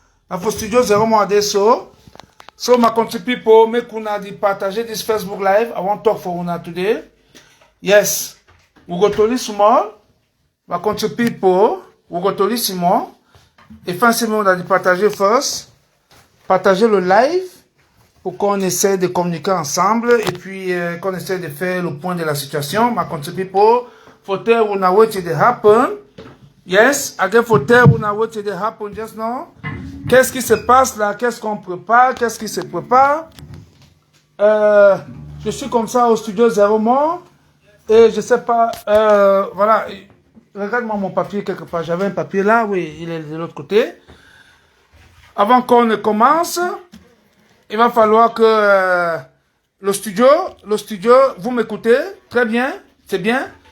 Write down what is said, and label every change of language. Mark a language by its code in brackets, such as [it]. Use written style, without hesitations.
[pcm] And for Studio Zero More, I did so. So, my country people, make una di partager this Facebook Live. I want talk for una today. Yes, we go to listen more. My country people, we go to listen more. [fr] Et finalement, on a dit partager first. Partager le live pour qu'on essaie de communiquer ensemble et puis qu'on essaie de faire le point de la situation. [pcm] My country people, for tell una what it happen. Yes, again for tell una what it happen just now. [fr] Qu'est-ce qui se passe là? Qu'est-ce qu'on prépare? Qu'est-ce qui se prépare? Je suis comme ça au studio Zero More et je sais pas. Voilà. Regarde-moi mon papier quelque part. J'avais un papier là, oui, il est de l'autre côté. Avant qu'on ne commence, il va falloir que le studio, vous m'écoutez, très bien, c'est bien.